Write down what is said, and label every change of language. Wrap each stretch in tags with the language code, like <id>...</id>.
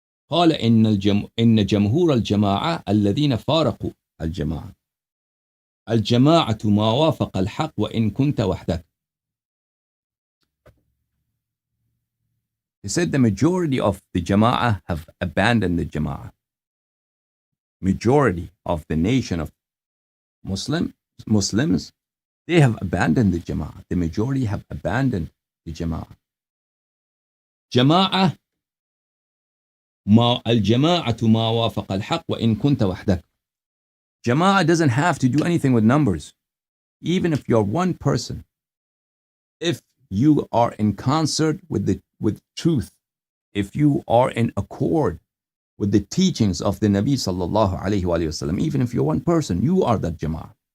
<ar>قال إن جمهور الجماعة الذين فارقوا الجماعة الجماعة ما وافق الحق وإن كنت وحدك.</ar> <en>He said the majority of the Jama'ah have abandoned the Jama'ah. Majority of the nation of Muslims, they have abandoned the Jama'ah. The majority have abandoned the Jama'ah.</en> <ar>Jama'ah الجماعة ما وافق الحق وإن كنت وحدك.</ar> <en>Jama'ah doesn't have to do anything with numbers. Even if you're one person, if you are in concert with truth, if you are in accord with the teachings of the Nabi sallallahu alaihi wasallam, even if you're one person, you are that Jama'ah.</en>